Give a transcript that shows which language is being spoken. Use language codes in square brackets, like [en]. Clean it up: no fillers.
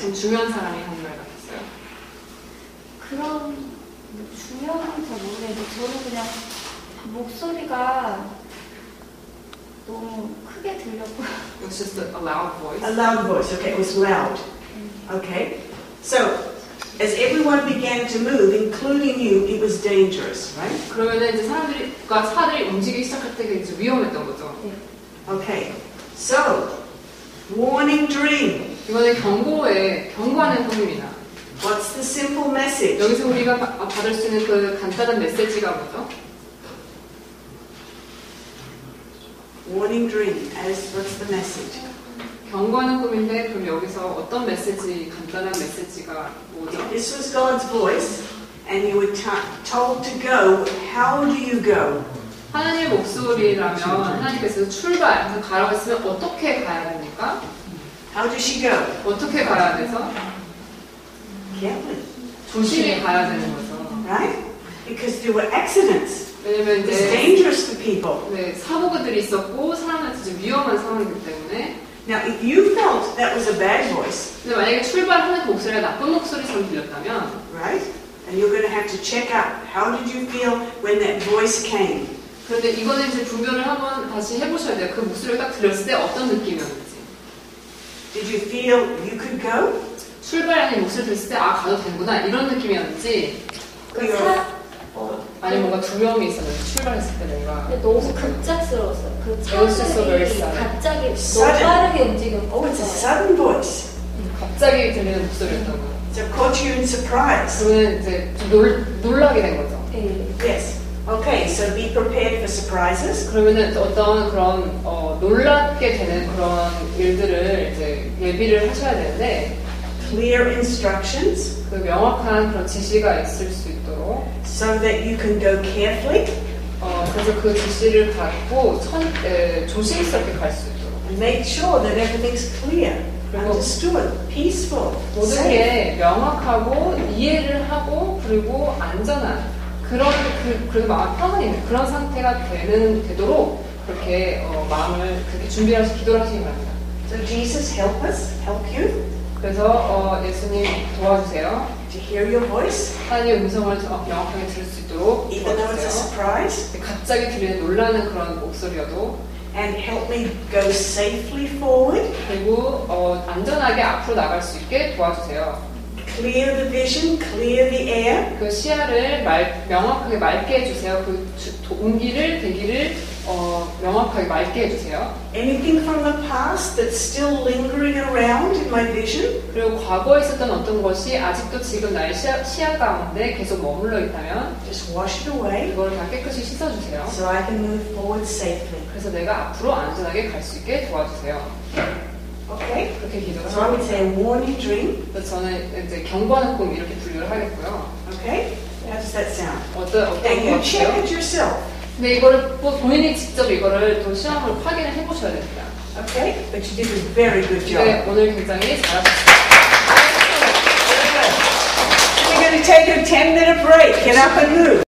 [ko] 좀 중요한 사람이 한 말 같았어요. 그런 중요한 건 잘 모르겠는데 저는 그냥 목소리가 너무 크게 들렸고요. [en] It was just a loud voice. A loud voice. Okay, it was loud. Okay. So, as everyone began to move, including you, it was dangerous, right? [ko] 그러면은 이제 차들이 움직이기 시작할 때 이제 위험했던 거죠. [en] Okay. So, warning dream. [ko] 이거는 경고하는 꿈입니다. [en] What's the simple message? [ko] 여기서 우리가 받을 수 있는 그 간단한 메시지가 뭐죠? [en] Warning dream. What's the message? [ko] 경고하는 꿈인데 그럼 여기서 어떤 간단한 메시지가 뭐죠? [en] This was God's voice, and you were told to go. How do you go? [ko] 하나님의 목소리라면 하나님께서 가라고 했으면 어떻게 가야 됩니까? [en] How does she go? [ko] 어떻게 가야 돼서? [en] Carefully. [ko] 조심히 가야 되는 거죠. [en] Right? Because there were accidents. [ko] 왜냐면 [en] It was [ko] 이제 [en] dangerous to people. [ko] 사고들이 있었고 사람한테 좀 위험한 상황이기 때문에. [en] Now, if you felt that was a bad voice, [ko] 근데 만약에 출발하는 그 목소리가 나쁜 목소리처럼 들렸다면, [en] right? And you're going to have to check up. How did you feel when that voice came? [ko] 그런데 이거는 이제 구별을 한번 다시 해보셔야 돼요. 그 목소리가 딱 들렸을 때 어떤 느낌이었는지. [en] Did you feel you could go? [ko] 출발하는 목소리 들었을 때 가도 되는구나 이런 느낌이었는지. 아니 뭔가 두려움이 있었는데 출발했을 때 뭔가. 근데 너무 급작스러웠어요. 그 차들이 갑자기 너무 빠르게 움직이고. [en] Oh, it's a sudden voice. [ko] 갑자기 들리는 목소리였던 거예요. [en] So caught you in surprise. [ko] 그러면 이제 좀 놀라게 된 거죠. [en] Yes. Okay, so be prepared for surprises. [ko] 그러면은 어떤 그런 놀랍게 되는 그런 일들을 이제 예비를 하셔야 되는데. [en] Clear instructions. [ko] 그 명확한 그런 지시가 있을 수 있도록. [en] So that you can go carefully. [ko] 그래서 그 지시를 갖고 조심스럽게 갈 수 있도록. [en] And make sure that everything's clear, understood, peaceful, [ko] 모든 [en] safe. [ko] 게 명확하고 이해를 하고 그리고 안전한 그래도 마음 평안이 있는 그런 상태가 되도록 그렇게 마음을 그렇게 준비하셔서 기도를 하시기 바랍니다. [en] So Jesus help you. [ko] 그래서 예수님 도와주세요. [en] To hear your voice. [ko] 하나님의 음성을 명확하게 들을 수 있도록 [en] Even though it's a surprise. [ko] 갑자기 들리는 놀라는 그런 목소리여도. [en] And help me go safely forward. [ko] 그리고 안전하게 앞으로 나갈 수 있게 도와주세요. [en] Clear the vision, clear the air. [ko] 그 시야를 명확하게 맑게 해주세요. 그 온기를 대기를 명확하게 맑게 해주세요. [en] Anything from the past that's still lingering around in my vision? [ko] 그리고 과거에 있었던 어떤 것이 아직도 지금 나의 시야 가운데 계속 머물러 있다면 [en] just wash it away. [ko] 그걸 다 깨끗이 씻어주세요. [en] So I can move forward safely. [ko] 그래서 내가 앞으로 안전하게 갈 수 있게 도와주세요. [en] Okay. [ko] 그렇게 기도를 [en] So I would say a warning dream. [ko] 그래서 저는 이제 경고하는 꿈 이렇게 분류를 하겠고요. [en] Okay. How does that sound? [ko] 어떤 [en] And you [ko] 것 [en] check [ko] 같아요? [en] it yourself. [ko] 근데 이거를 본인이 직접 이거를 또 시험을 확인을 해보셔야 됩니다. [en] Okay. But you did a very good job. [ko] 네, 오늘 굉장히 잘하셨습니다. [en] We're going to take a 10-minute break. Get up and move.